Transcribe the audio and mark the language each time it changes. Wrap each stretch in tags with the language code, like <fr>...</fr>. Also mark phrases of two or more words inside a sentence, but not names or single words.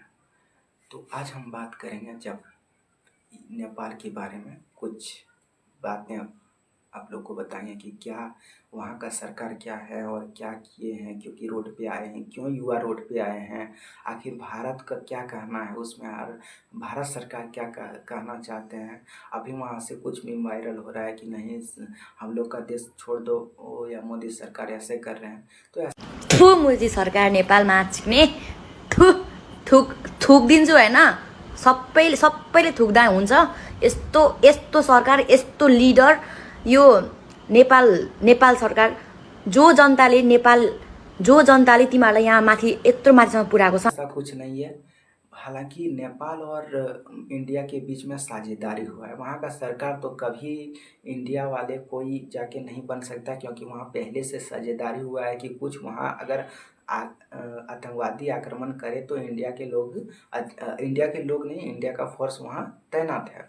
<hi>तो आज हम बात करेंगे जब नेपाल के बारे में कुछ बातें आप लोग को बताएंगे कि क्या वहाँ का सरकार क्या है और क्या किए हैं, क्योंकि रोड पे आए हैं, क्यों युवा रोड पे आए हैं, आखिर भारत का क्या कहना है उसमें, और भारत सरकार क्या कहना चाहते हैं। अभी वहाँ से कुछ भी वायरल हो रहा है कि नहीं हम लोग का देश छोड़ दो, या मोदी सरकार ऐसे कर रहे हैं। तो</hi> <ne>थु मोदी सरकार नेपालमा छिक्ने थु थुक थुकिदिन्छु होइन। सबैले थुक्दा हुन्छ। यस्तो यस्तो सरकार, यस्तो लिडर यो नेपाल सरकार। जो जनताले तिमीहरूलाई यहाँ माथि यत्रो माथिसम्म पुर्याएको छ।</ne> <hi>ऐसा कुछ नहीं है। हालांकि नेपाल और इंडिया के बीच में साझेदारी हुआ है। वहाँ का सरकार तो कभी इंडिया वाले कोई जाके नहीं बन सकता, क्योंकि वहाँ पहले से साझेदारी हुआ है कि कुछ वहाँ अगर आतंकवादी आक्रमण करे तो इंडिया के लोग नहीं, इंडिया का फोर्स वहाँ तैनात है।</hi>